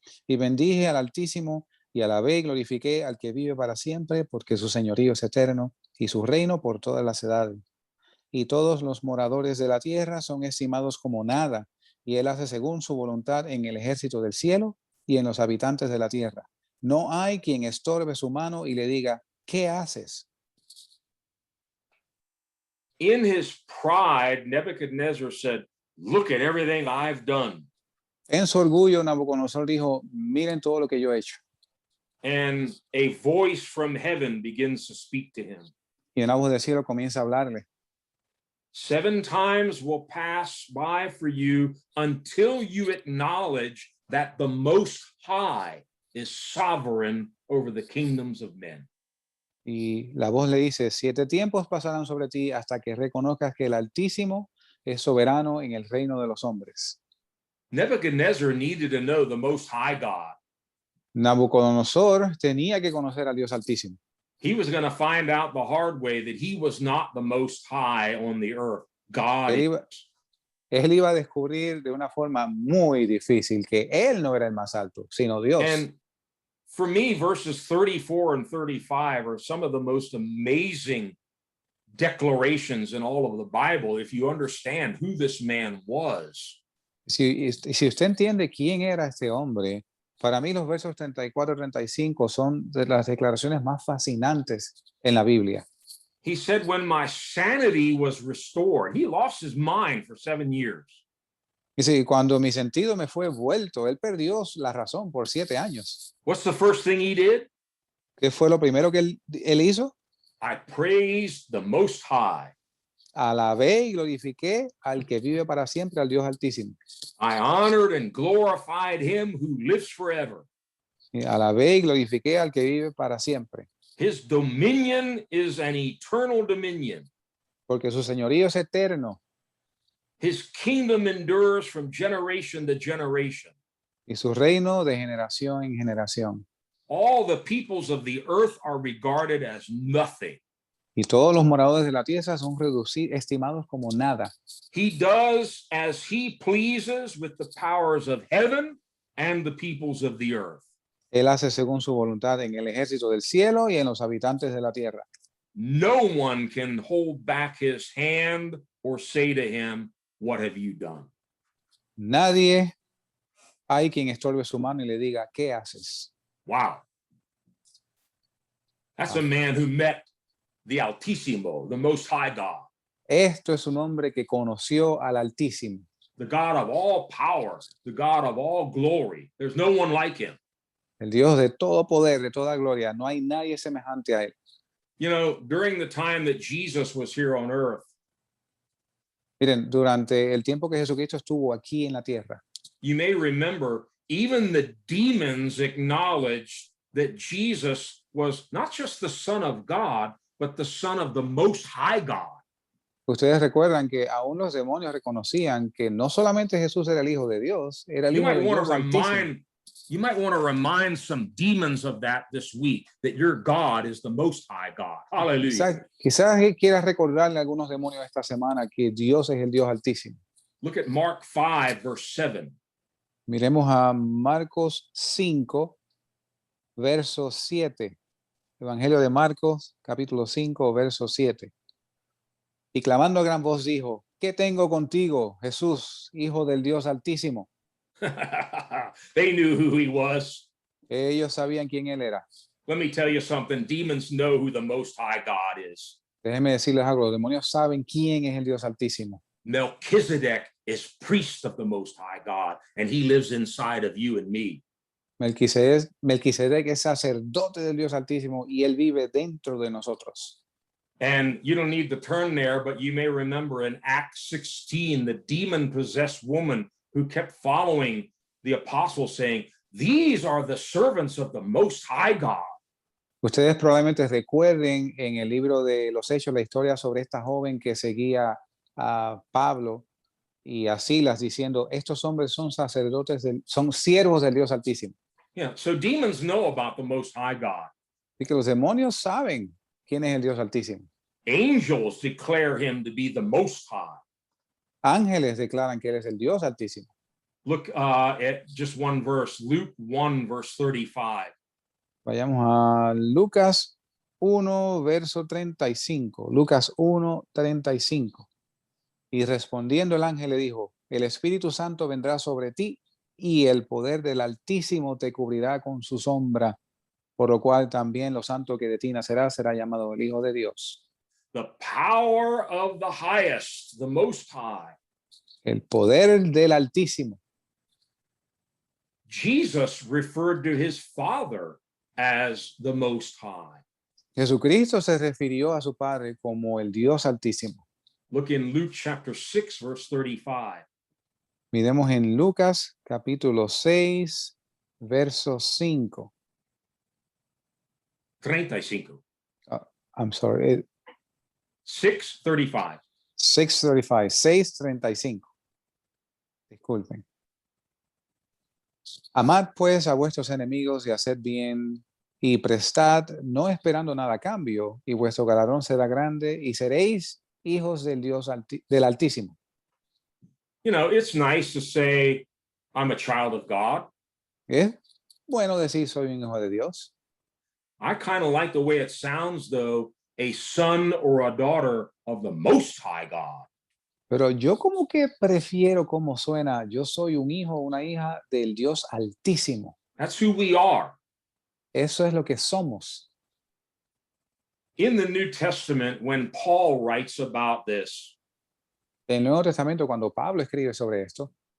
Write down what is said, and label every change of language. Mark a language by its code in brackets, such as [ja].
[es] Y bendije al Altísimo, y alabé y glorifiqué al que vive para siempre, porque su señorío es eterno, y su reino por todas las edades. Y todos los moradores de la tierra son estimados como nada, y él hace según su voluntad en el ejército del cielo y en los habitantes de la tierra. No hay quien estorbe su mano y le diga: ¿qué haces? [en] In his pride, Nebuchadnezzar said, "Look at everything I've done." [es] En su orgullo, Nabucodonosor dijo, miren todo lo que yo he hecho. [en] And a voice from heaven begins to speak to him. [es] Y una voz del cielo comienza a hablarle. [en] 7 times will pass by for you until you acknowledge that the Most High is sovereign over the kingdoms of men. [es] Y la voz le dice, 7 tiempos pasarán sobre ti hasta que reconozcas que el Altísimo es soberano en el reino de los hombres. [en] Nebuchadnezzar needed to know the Most High God. [es] Nabucodonosor tenía que conocer al Dios Altísimo. [en] He was going to find out the hard way that he was not the Most High on the earth. God [es] Él iba a descubrir de una forma muy difícil que él no era el más alto, sino Dios. [en] And for me, verses 34 and 35 are some of the most amazing declarations in all of the Bible if you understand who this man was. [es] Si usted entiende quién era este hombre, para mí los versos 34 y 35 son de las declaraciones más fascinantes en la Biblia. [en] He said, when my sanity was restored, he lost his mind for 7 years. [es] Dice, cuando mi sentido me fue vuelto, él perdió la razón por 7 años. [en] What's the first thing he did? [es] ¿Qué fue lo primero que él hizo? [en] I praised the Most High. [es] Alabé y glorifiqué al que vive para siempre, al Dios Altísimo. [en] I honored and glorified him who lives forever. [es] Y alabé y glorifiqué al que vive para siempre. [en] His dominion is an eternal dominion. [es] Porque su señorío es eterno. [en] His kingdom endures from generation to generation. [es] Y su reino de generación en generación. [en] All the peoples of the earth are regarded as nothing. [es] Y todos los moradores de la tierra son estimados como nada. [en] He does as he pleases with the powers of heaven and the peoples of the earth. [es] Él hace según su voluntad en el ejército del cielo y en los habitantes de la tierra. [en] No one can hold back his hand or say to him, "What have you done?" [es] Nadie hay quien estorbe su mano y le diga, ¿qué haces? [en] Wow. That's a man who met the Altísimo, the Most High God. [es] Esto es un hombre que conoció al Altísimo. [en] The God of all power, the God of all glory. There's no one like him. [es] El Dios de todo poder, de toda gloria. No hay nadie semejante a él. [en] You know, during the time that Jesus was here on earth, [es] Miren, durante el tiempo que Jesucristo estuvo aquí en la tierra, [en] you may remember even the demons acknowledged that Jesus was not just the Son of God, but the Son of the Most High God. [es] ustedes recuerdan que aún los demonios reconocían que no solamente Jesús era el Hijo de Dios, era el [en] You [es] Hijo [en] might [es] de [en] want [es] Dios [en] to [es] Altísimo. [en] remind some demons of that this week, that your God is the Most High God. Hallelujah. [es] Quizás quieras recordarle a algunos demonios esta semana que Dios es el Dios Altísimo. [en] Look at Mark 5, verse 7. [es] Miremos a Marcos 5, verso 7. Evangelio de Marcos, capítulo 5, verso 7. Y clamando a gran voz dijo, ¿qué tengo contigo, Jesús, Hijo del Dios Altísimo? They knew who he was. Ellos sabían quién él era. Let me tell you something. Demons know who the Most High God is. Déjenme decirles algo, los demonios saben quién es el Dios Altísimo. Melchizedek is priest of the Most High God, and he lives inside of you and me. Melquisedec es sacerdote del Dios Altísimo y él vive dentro de nosotros. And you don't need to turn there, but you may remember in Acts 16, the demon-possessed woman who kept following the apostles saying, "These are the servants of the Most High God." Ustedes probablemente recuerden en el libro de los Hechos la historia sobre esta joven que seguía a Pablo y a Silas diciendo, estos hombres son sacerdotes, son siervos del Dios Altísimo. Yeah, so demons know about the Most High God. Y que los demonios saben quién es el Dios Altísimo. Angels declare him to be the Most High. Ángeles declaran que él es el Dios Altísimo. Look at just one verse, Luke 1, verse 35. Vayamos a Lucas 1, verso 35. Lucas 1, 35. Y respondiendo el ángel le dijo, el Espíritu Santo vendrá sobre ti y el poder del Altísimo te cubrirá con su sombra. por lo cual también lo santo que de ti nacerá será llamado el Hijo de Dios. [en] The power of the highest, the Most High. [es] El poder del Altísimo. [en] Jesus referred to his Father as the Most High. [es] Jesucristo se refirió a su Padre como el Dios Altísimo. [en] Look in Luke chapter 6, verse 35. [es] Miremos en Lucas capítulo 6, verso 5. [en] 35. I'm sorry, 6:35. [es] 6:35, 6:35. Disculpen. Amad pues a vuestros enemigos y haced bien y prestad, no esperando nada a cambio, y vuestro galardón será grande y seréis hijos del Dios del Altísimo. [en] You know, it's nice to say, I'm a child of God. [es] Es bueno decir soy un hijo de Dios. [en] I kind of like the way it sounds, though, a son or a daughter of the Most High God. [es] Pero yo como que prefiero cómo suena, yo soy un hijo o una hija del Dios Altísimo. [en] That's who we are. [es] Eso es lo que somos. [en] In the New Testament, when Paul writes about this, [es] En el Nuevo Testamento, cuando Pablo escribe sobre esto,